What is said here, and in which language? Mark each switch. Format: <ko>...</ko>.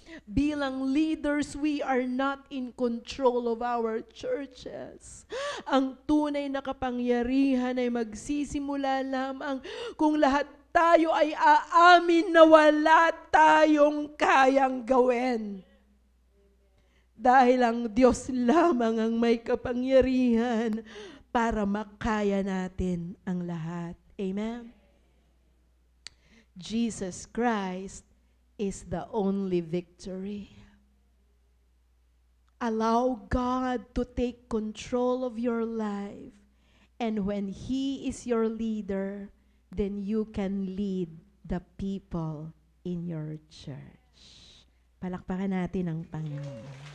<tl>Bilang leaders,</tl> <en>we are not in control of our churches.</en> <tl>Ang tunay na kapangyarihan ay magsisimula lamang kung lahat tayo ay aamin na wala tayong kayang gawin. Dahil ang Diyos lamang ang may kapangyarihan para makaya natin ang lahat.</tl> <en>Amen? Jesus Christ is the only victory. Allow God to take control of your life. And when He is your leader, then you can lead the people in your church.</en> <tl>Palakpakan natin ang Panginoon.</tl>